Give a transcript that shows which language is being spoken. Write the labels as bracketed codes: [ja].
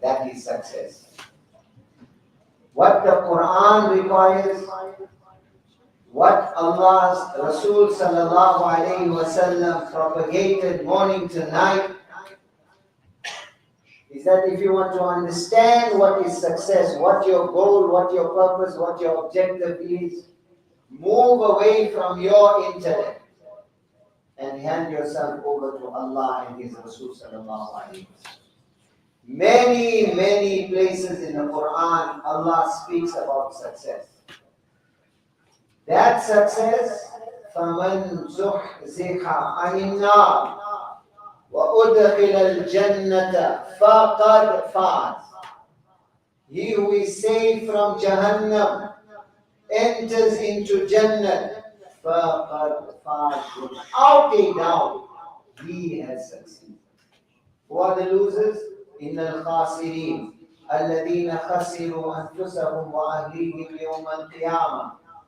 [en] That is success. What the Quran requires, what Allah's Rasul sallallahu alayhi wasallam propagated morning to night, is that if you want to understand what is success, what your goal, what your purpose, what your objective is, move away from your intellect and hand yourself over to Allah and His Rasul sallallahu alayhi wa sallam. Many places in the Quran, Allah speaks about success. That success, [ar] فَمَنْ زُحْزِحَ عَنِ النَّارِ وَأُدْخِلَ الْجَنَّةَ فَقَدْ فَازَ. [en] He who is saved from Jahannam enters into Jannah. [ar] فَقَدْ فَازَ. [en] Without a doubt, he has succeeded. Who are the losers? [ar] إِنَّ الْخَاسِرِينَ الَّذِينَ خَسِرُوا أَنفُسَهُمْ وَأَهْلِيهِمْ يَوْمَ الْقِيَامَةِ.